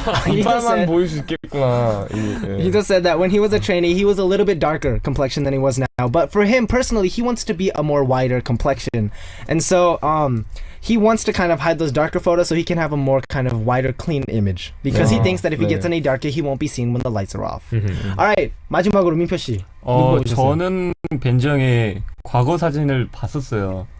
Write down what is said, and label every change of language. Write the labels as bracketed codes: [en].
[ko] 이빨만 보일 수 있겠구나. [en] He just said that when he was a trainee, he was a little bit darker complexion than he was now. But for him personally, he wants to be a more whiter complexion, and so he wants to kind of hide those darker photos so he can have a more kind of whiter, clean image because he thinks that if he gets any darker, he won't be seen when the lights are off. All right, [ko] 마지막으로 [en] 민표 씨. [ko] 저는 벤지 형의 과거 사진을 봤었어요.